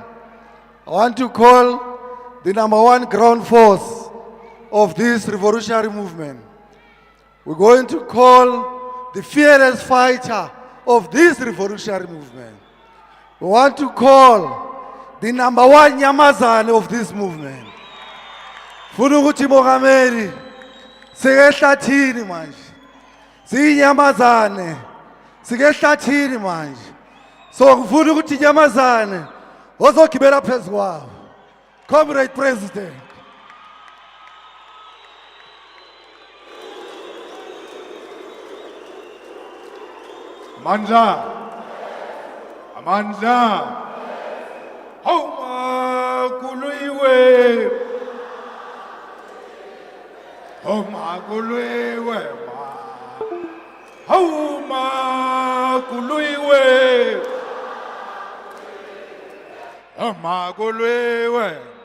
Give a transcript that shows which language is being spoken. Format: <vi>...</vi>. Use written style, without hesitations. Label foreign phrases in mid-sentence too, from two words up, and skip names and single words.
<en>I want to call the #1 ground force of this revolutionary movement. we're going to call the fearless fighter of this revolutionary movement. We want to call the number one Nyamazane of this movement.</en> <zu>Funa ukuthi Mongameli sike ehlathini manje. Siyinyamazane sike ehlathini manje. So ngifuna ukuthi inyamazane ozogibela phezu kwawo.</zu> <en>Comrade President.</en> <zu>Amandla. Amandla. Homa kuluiwe. Homa kuluiwe. Homa kuluiwe. Homa kuluiwe.</zu>